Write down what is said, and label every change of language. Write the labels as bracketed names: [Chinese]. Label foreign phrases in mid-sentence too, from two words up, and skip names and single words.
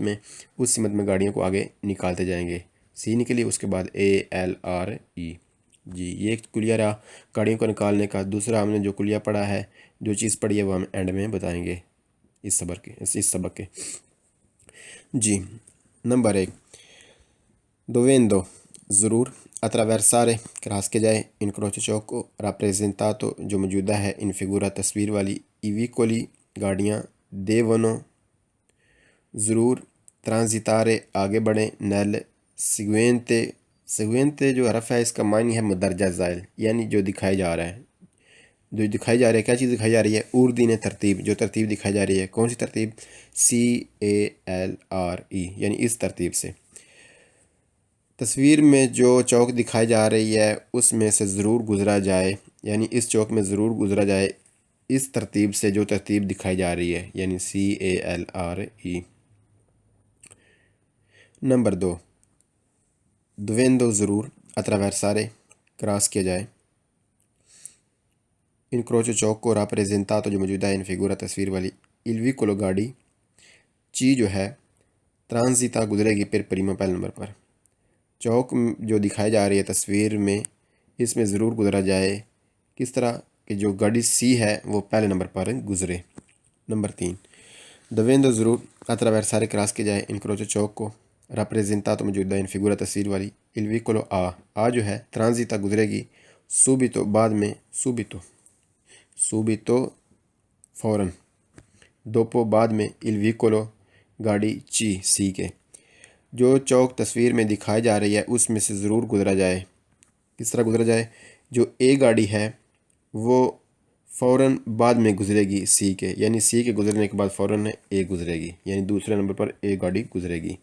[Urdu] میں اس سمت میں گاڑیوں کو آگے نکالتے جائیں گے سی نکلی اس کے بعد اے ایل آر ای جی یہ ایک کلیہ رہا گاڑیوں کو نکالنے کا دوسرا ہم نے جو کلیہ پڑھا ہے جو چیز پڑھی ہے وہ ہم اینڈ میں بتائیں گے اس سبق کے جی نمبر 1 dovendo ضرور attraversare کراس کے جائے [Italian] incrocio ciò che rappresentato [Urdu] جو موجودہ ہے [Italian] in figura [Urdu] تصویر والی [Italian] i vicoli [Urdu] گاڑیاں devono ضرور transitare آگے بڑھیں [Italian] nel seguente [Urdu] جو حرف ہے اس کا معنی ہے مندرجہ ذیل یعنی جو دکھایا جا رہا ہے جو دکھائی جا رہی ہے کیا چیز دکھائی جا رہی ہے اردین ترتیب جو ترتیب دکھائی جا رہی ہے کون سی ترتیب CALRE یعنی اس ترتیب سے تصویر میں جو چوک دکھائی جا رہی ہے اس میں سے ضرور گزرا جائے یعنی اس چوک میں ضرور گزرا جائے اس ترتیب سے جو ترتیب دکھائی جا رہی ہے یعنی CALRE نمبر 2 dovendo ضرور attraversare کراس کیا جائے [Italian] incrocio ciò che rappresentato [Urdu] جو موجودہ ہے [Italian] in figura [Urdu] تصویر والی [Italian] il vicolo [Urdu] گاڑی چی جو ہے transita گزرے گی پھر پریما پہلے نمبر پر چوک جو دکھائی جا رہی ہے تصویر میں اس میں ضرور گزرا جائے کس طرح کہ جو گاڑی سی ہے وہ پہلے نمبر پر گزرے نمبر 3 dovendo ضرور attraversare کراس کے جائے incrocio [Italian] ciò che rappresentato [Urdu] موجودہ [Italian] in figura [Urdu] تصویر والی [Italian] il vicolo [Urdu] آ جو ہے transita گزرے گی subito بعد میں subito فوراً dopo بعد میں [Italian] il vicolo [Urdu] گاڑی چی سی کے جو چوک تصویر میں دکھائی جا رہی ہے اس میں سے ضرور گزرا جائے کس طرح گزرا جائے جو اے گاڑی ہے وہ فوراً بعد میں گزرے گی سی کے، یعنی سی کے گزرنے کے بعد فوراً اے گزرے گی، یعنی دوسرے نمبر پر اے گاڑی گزرے گی۔